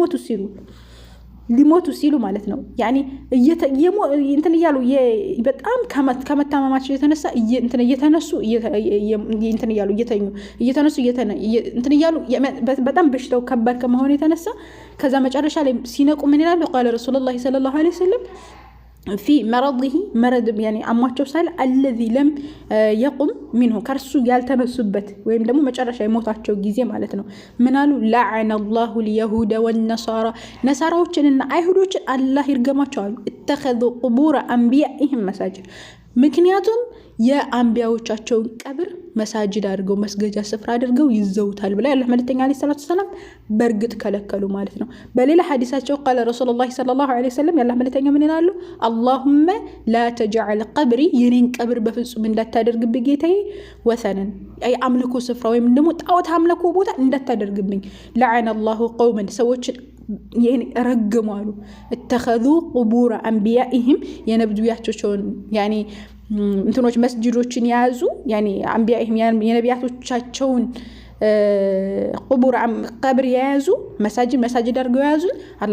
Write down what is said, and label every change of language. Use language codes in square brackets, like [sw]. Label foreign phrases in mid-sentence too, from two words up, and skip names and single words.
[am] ሊሞቱ ሲሉ ማለት ነው ያኒ እንትን እያሉ በጣም ከመታመማቸው የተነሳ እየተነሱ እንትን እያሉ በጣም በሽታው ከባድ ከመሆኑ የተነሳ ከዛ መጨረሻ ላይ ሲነቁ ምን ይላሉ? [ar] قال رسول الله صلى الله عليه وسلم في مرضه مرض يعني [am] አሟቸው ሳይል [ar] الذي لم يقم منه [am] ከርሱ ያልተነሱበት ወይም ደግሞ መጨረሻ የሞታቸው ጊዜ ማለት ነው። ምን አሉ? [ar] لعن الله اليهود والنصارى [am] ነሳራዎችንና አይሁዶችን አላህ ይርገማቸው አሉ። [ar] اتخذوا قبور انبيائهم مساجد [am] ምክንያቱም የአንቢያዎቻቸውን ቀብር መሳጅድ አድርገው መስገጃ ስፍራ አድርገው ይዘውታል ብላ ያላህ መልእክተኛ [ar] عليه الصلاة السلام [am] በእርግጥ ከለከሉ ማለት ነው። በሌላ ሐዲሳቸው [ar] قال رسول الله صلى الله عليه وسلم [am] ያላህ መልእክተኛ ምን ይላሉ? [ar] اللهم لا تجعل قبري [am] የኔን ቀብር በፍጹም እንዳታደርግብኝ ጌታዬ ወሰነን አይ አምልኮ ስፍራ ወይም ደግሞ ጣዖት አምልኮ ቦታ እንዳታደርግብኝ። [ar] لعن الله قوما [am] ሰዎችን ይሄን ረገሙ አሉ። [ar] اتخذوا قبور أنبيائهم [am] የነብዩያቸውን ያኒ እንትኖች መስጂዶችን ያዙ ያኒ አንቢያኢሂም የነቢያቶቻቸውን ቁቡር ቀብር ያዙ መሳጅድ አድርገው ያዙ። አላህ